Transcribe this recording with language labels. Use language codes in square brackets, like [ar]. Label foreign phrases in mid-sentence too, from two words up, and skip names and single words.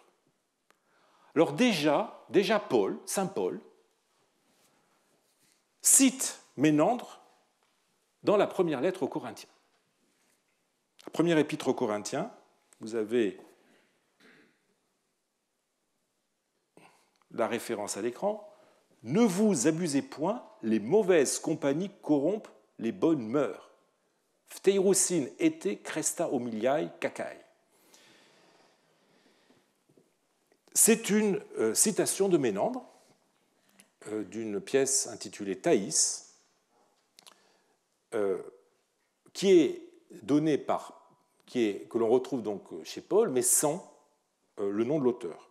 [fr] Alors déjà Paul, saint Paul, cite Ménandre dans la première lettre aux Corinthiens. La première épître aux Corinthiens, vous avez la référence à l'écran. « Ne vous abusez point, les mauvaises compagnies corrompent les bonnes mœurs. [el] φθείρουσιν ἤθη χρηστὰ ὁμιλίαι κακαί. [fr] » C'est une citation de Ménandre d'une pièce intitulée Thaïs, qui est donnée que l'on retrouve donc chez Paul, mais sans le nom de l'auteur.